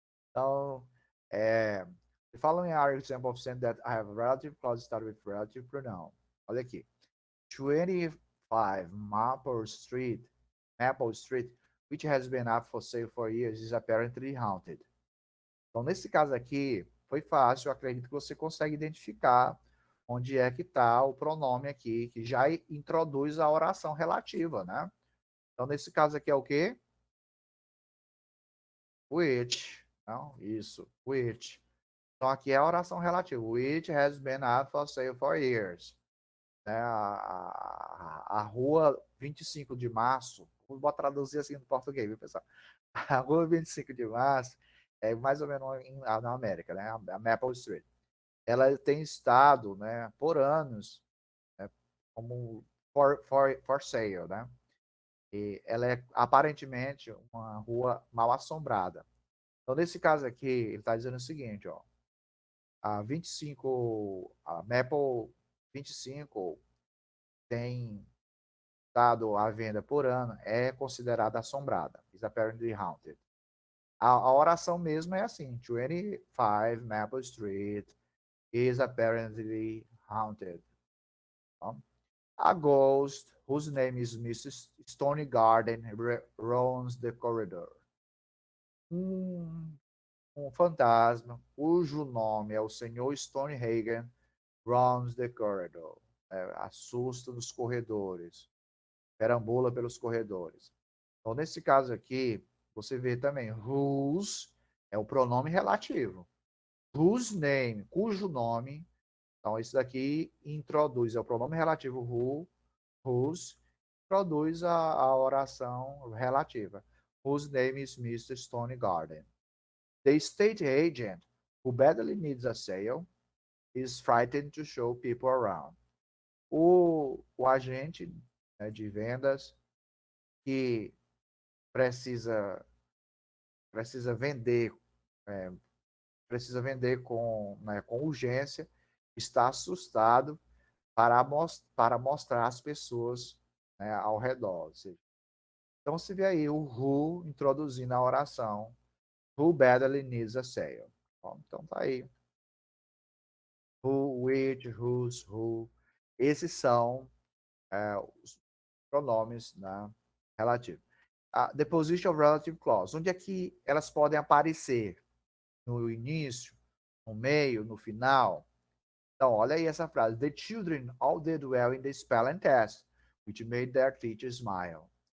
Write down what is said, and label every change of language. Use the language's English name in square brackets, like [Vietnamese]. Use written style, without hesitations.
[English] Então, the following are examples of sentences that have relative clause started with relative pronoun. [Portuguese] Olha aqui. [English] 25 Maple Street, which has been up for sale for years, is apparently haunted. [Portuguese] Então, nesse caso aqui, foi fácil, eu acredito que você consegue identificar onde é que está o pronome aqui, que já introduz a oração relativa, né? Então, nesse caso aqui é o quê? Which. Não, isso, which. Então, aqui é a oração relativa. [English] Which has been up for sale for years. [Portuguese] Né? A rua 25 de março, vou traduzir assim no português, viu, pessoal? A rua 25 de março é mais ou menos na América, né? A Maple Street. Ela tem estado, né, por anos, né, como [English] for sale, [Portuguese] né? E ela é aparentemente uma rua mal assombrada. Então, nesse caso aqui, ele está dizendo o seguinte, ó, a Maple 25 tem dado à venda por ano, é considerada assombrada. [English] Is apparently haunted. [Portuguese] A oração mesmo é assim, [English] 25 Maple Street is apparently haunted. [Portuguese] Tá? [English] A ghost, whose name is Mrs. Stony Garden, roams the corridor. [Portuguese] Um, um fantasma, cujo nome é o Senhor Stonehagen, [English] roams the corridor. [Portuguese] Assusta nos corredores, perambula pelos corredores. Então, nesse caso aqui, você vê também whose é o pronome relativo. [English] Whose name, [Portuguese] cujo nome. Então, isso daqui introduz, é o pronome relativo whose, produz a oração relativa. [English] Whose name is Mr. Stone Garden. The estate agent, who badly needs a sale, is frightened to show people around. [Portuguese] O agente, né, de vendas que precisa, precisa vender, é, precisa vender né, com urgência, está assustado para mostrar às pessoas, né, ao redor. Então, se vê aí o who introduzindo a oração, [English] who badly needs a sale. [Portuguese] Então, tá aí. Who, which, whose, who. Esses são os pronomes, né, relativos. [English] The position of relative clause. [Portuguese] Onde é que elas podem aparecer? No início, no meio, no final? Então, olha aí essa frase. [English] The children all did well in the spelling test, which made their teacher smile.